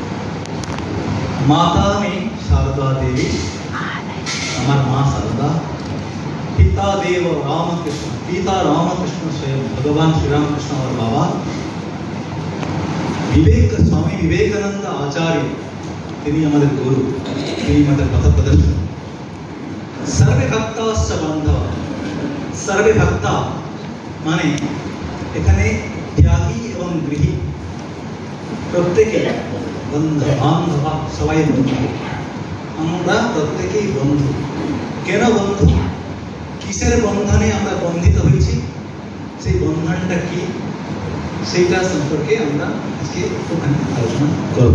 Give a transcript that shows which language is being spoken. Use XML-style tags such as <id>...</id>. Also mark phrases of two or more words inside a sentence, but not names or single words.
<sa>মাতা মে শারদা দেবী,</sa> <bn>আমার মা শারদা,</bn> <sa>পিতা দেব রামকৃষ্ণ,</sa> <bn>পিতা রামকৃষ্ণ স্বয়ং ভগবান শ্রীরামকৃষ্ণ আমার বাবা, স্বামী বিবেকানন্দ আচার্য তিনি আমাদের গুরু, তিনি আমাদের পথ প্রদর্শক।</bn> <sa>सर्वे भक्ताश्च बांधव, सर्वे भक्ता</sa> <bn>মানে এখানে ত্যাগী এবং গৃহী প্রত্যেকে বন্ধু, বান্ধব সবাই বন্ধু, আমরা প্রত্যেকেই বন্ধু। কেন বন্ধু? কিসের বন্ধনে আমরা বন্ধিত হয়েছি, সেই বন্ধনটা কি, সেইটা সম্পর্কে আমরা আজকে ওখানে আলোচনা করব।</bn>